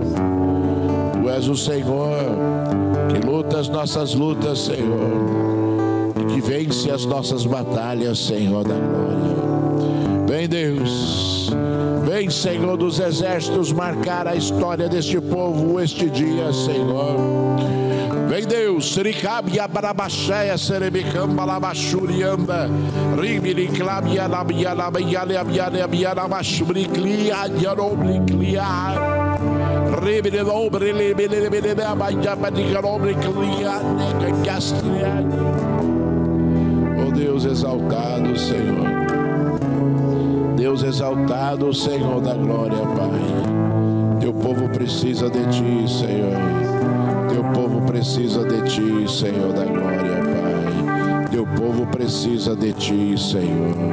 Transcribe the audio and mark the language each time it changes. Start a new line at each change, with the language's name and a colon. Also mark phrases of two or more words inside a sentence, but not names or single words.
Portuguese: Tu és o Senhor que luta as nossas lutas, Senhor, e que vence as nossas batalhas, Senhor da glória. Vem, Deus. Vem, Senhor dos exércitos, marcar a história deste povo este dia, Senhor. Vem, Deus, Ricabia Barabaxéia, Serebicamba, Labachuriamba, Ribiliclabia, Labia, Labia, Labia, Labia, Labachuriclia, Yarobliclia, Ribilobre, Libilibia, Badigarobliclia, Negastria. Oh Deus exaltado, Senhor. Deus exaltado, Senhor da glória, Pai. Teu povo precisa de ti, Senhor. Teu povo precisa de ti, Senhor da glória, Pai. Teu povo precisa de ti, Senhor.